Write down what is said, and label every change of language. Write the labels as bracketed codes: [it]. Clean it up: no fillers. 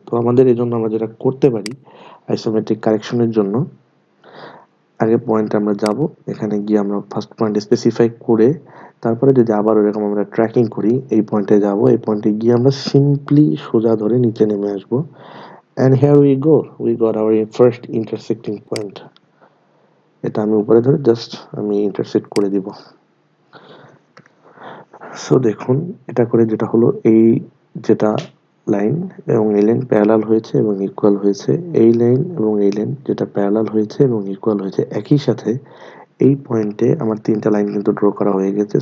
[bn] তো আমাদের এই জন্য আমরা যেটা করতে পারি আইসোমেট্রিক কারেকশনের জন্য, আগে পয়েন্ট আমরা যাব, এখানে গিয়ে আমরা ফার্স্ট পয়েন্ট স্পেসিফাই করে তারপরে যদি আবার এরকম আমরা ট্র্যাকিং করি, এই পয়েন্টে যাব, এই পয়েন্টে গিয়ে আমরা সিম্পলি সোজা ধরে নিচে নেমে আসব। [en] and here we got our first intersecting point. [bn] এটা আমি উপরে ধরে জাস্ট আমি ইন্টারসেক্ট করে দিব। সো দেখুন এটা করে যেটা হলো, এই যেটা লাইন এবং এই লাইন প্যারালাল হয়েছে এবং ইকুয়াল হয়েছে, এই লাইন এবং এই লাইন যেটা প্যারালাল হয়েছে এবং ইকুয়াল হয়েছে, একই সাথে এই পয়েন্টে আমার তিনটা লাইন কিন্তু ড্র করা হয়ে গেছে।